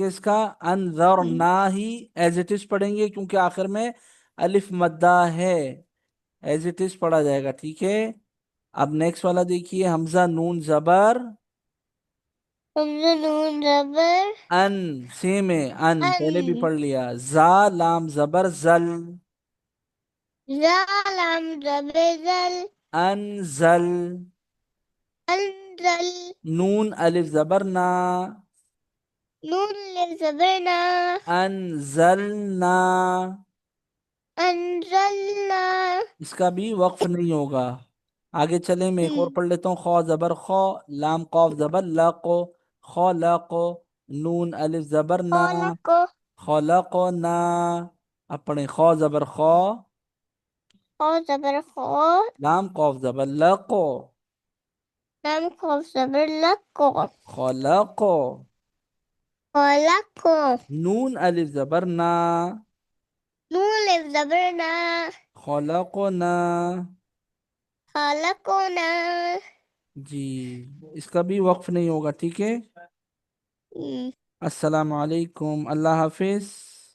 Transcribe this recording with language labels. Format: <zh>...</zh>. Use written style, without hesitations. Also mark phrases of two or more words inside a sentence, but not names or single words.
<ur>اس کا انذرنا ہی</ur> <en>as it is</en> <ur>پڑھیں گے، کیونکہ آخر میں الف مدہ ہے.</ur> <en>as it is</en> <ur>پڑھا جائے گا، ٹھیک ہے. اب نیکسٹ والا دیکھیے، حمزہ نون زبر حمزہ نون زبر ان. سیم ہے، ان پہلے بھی ان. پڑھ لیا. زا لام زبر زل، زالم زبر زل. انزل. انزل. نون الف زبر نا، نون زبر نا. انزلنا. انزلنا. اس کا بھی وقف نہیں ہوگا. آگے چلیں، میں ایک اور پڑھ لیتا ہوں. خو زبر خو، لام قاف زبر لقو، خلقو. نون الف زبر نا، خلق. خلقنا. اب پڑھیں خو زبر خو، خو زبر خو. لام قاف زبر لقو، لام قاف زبر لقو. خلقو. خلق. نون الف زبر نا، نون زبر نا. خلقنا. خلقنا. جی، اس کا بھی وقف نہیں ہوگا، ٹھیک ہے.</ur> <ar>السلام علیکم.</ar> <ur>اللہ حافظ.</ur>